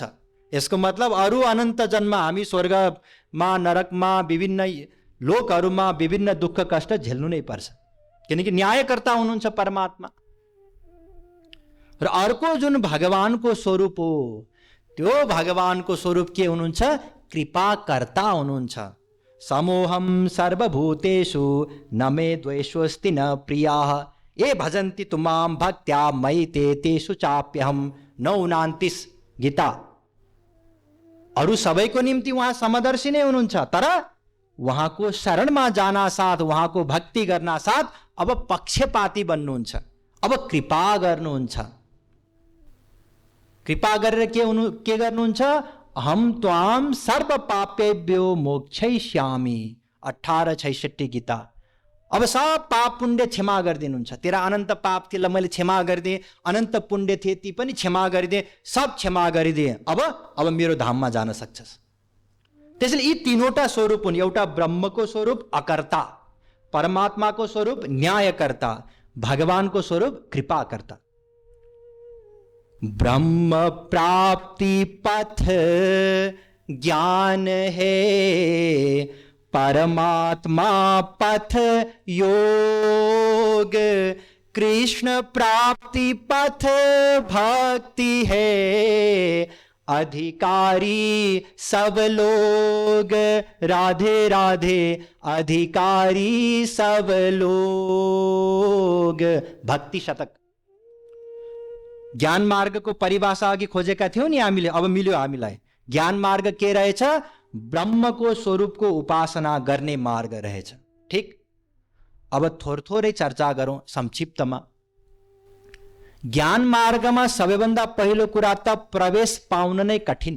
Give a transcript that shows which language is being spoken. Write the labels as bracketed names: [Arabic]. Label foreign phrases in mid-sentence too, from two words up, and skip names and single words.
[Nepali] यसको मतलब अरू अनन्त जन्म हामी स्वर्गमा, नरकमा, विभिन्न लोकहरूमा विभिन्न दुःख कष्ट झेल्नु नै पर्छ, किनकि न्यायकर्ता हुनुहुन्छ परमात्मा। र अर्को जुन भगवानको स्वरूप हो, त्यो भगवानको स्वरूप के हुनुहुन्छ? कृपाकर्ता हुनुहुन्छ। [Sanskrit] समोहम सर्वभूतेषु न मे द्वेषोऽस्ति न प्रियाः ये भजन्ति तु मां भक्त्या मयि ते तेषु चाप्यहम्। [Nepali] 9:29 गीता। अरू सबैको निम्ति उहाँ समदर्शी नै हुनुहुन्छ, तर उहाँको शरणमा जाना साथ, उहाँको भक्ति गर्न साथ अब पक्षपाती बन्नुहुन्छ, अब कृपा गर्नुहुन्छ। कृपा गरेर के गर्नुहुन्छ? [Sanskrit] अहम त्वाम सर्व पापेभ्यो मोक्षयिष्यामि। [Nepali] 18:66 गीता। अब सब पाप पुण्य क्षमा गरिदिनुहुन्छ। तेरा अनन्त पाप थिए, मैले क्षमा गरिदिएँ, अनन्त पुण्य थिए ती पनि क्षमा गरिदिएँ, सब क्षमा गरिदिएँ, अब मेरो धाममा जान सक्छस्। त्यसैले यी तीनवटा स्वरूप हुन्। एउटा ब्रह्मको स्वरूप अकर्ता, परमात्माको स्वरूप न्यायकर्ता, भगवानको स्वरूप कृपाकर्ता। [Hindi] ब्रह्म प्राप्ति पथ ज्ञान है, परमात्मा पथ योग, कृष्ण प्राप्ति पथ भक्ति है, अधिकारी सब लोग, राधे राधे अधिकारी सब लोग। [Nepali] भक्ति शतक। ज्ञान मार्ग को परिभाषा अघि खोजेका थियौ नि हामीले, अब मिल्यो हामीलाई। ज्ञान मार्ग के रहेछ? ब्रह्मको स्वरूपको उपासना गर्ने मार्ग रहेछ। ठीक, अब थोरै चर्चा गरौँ संक्षिप्तमा। ज्ञान मार्गमा सबैभन्दा पहिलो कुरा त प्रवेश पाउन नै कठिन।